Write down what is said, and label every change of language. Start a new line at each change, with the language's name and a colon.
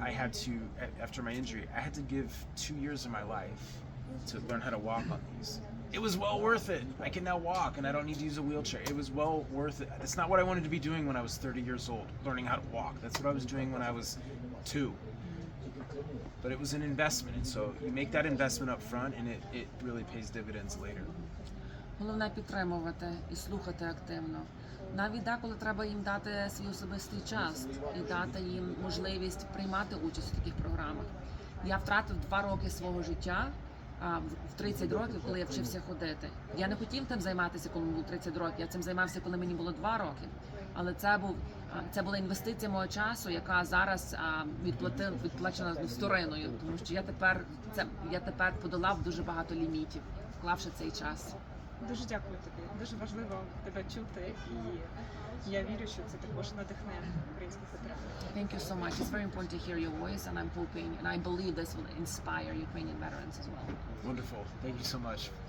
English: I had to, after my injury, I had to give 2 years of my life to learn how to walk on these. It was well worth it. I can now walk and I don't need to use a wheelchair. It was well worth it. That's not what I wanted to be doing when I was 30 years old, learning how to walk. That's what I was doing when I was 2. But it was an investment, and so you make that investment up front, and it really pays dividends later.
Ukrainian: Головне підтримувати і слухати активно. Навіть деколи треба їм дати свій особистий час і дати їм можливість приймати участь у таких програмах. Я втратив 2 роки свого життя в 30 років, коли я вчився ходити. Я не хотів тим займатися, коли мені було 30 років. Я цим займався, коли мені було 2 роки. Але це була інвестиція мого часу, яка зараз відплачена вториною, тому що я тепер подолав дуже багато лімітів, вклавши цей час. Дуже дякую тобі. Дуже важливо тебе чути, і я вірю, що це також надихне українських ветеранів.
English: Thank you so much. It's very important to hear your voice, and I'm hoping, and I believe this will inspire Ukrainian veterans as well. Wonderful. Thank you so much.